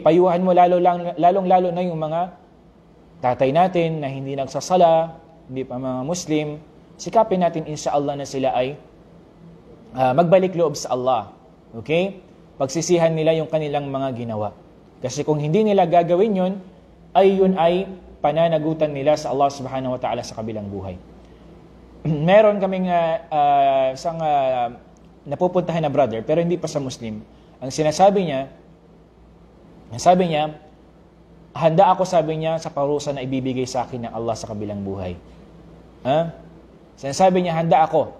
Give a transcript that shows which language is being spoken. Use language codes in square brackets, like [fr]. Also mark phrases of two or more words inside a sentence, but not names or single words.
[tl] Payuhan mo lalong-lalo na yung mga tatay natin na hindi nagsasala, hindi pa mga Muslim. Sikapin natin inshallah na sila ay magbalik loob sa Allah. Okay? Pagsisihan nila yung kanilang mga ginawa. Kasi kung hindi nila gagawin yun ay pananagutan nila sa Allah [ar] subhanahu wa ta'ala [tl] sa kabilang buhay. Meron kaming isang napupuntahan na brother, pero hindi pa sa Muslim. Ang sinasabi niya, handa ako, sabi niya, sa parusa na ibibigay sa akin ng Allah sa kabilang buhay. Sinasabi niya, handa ako.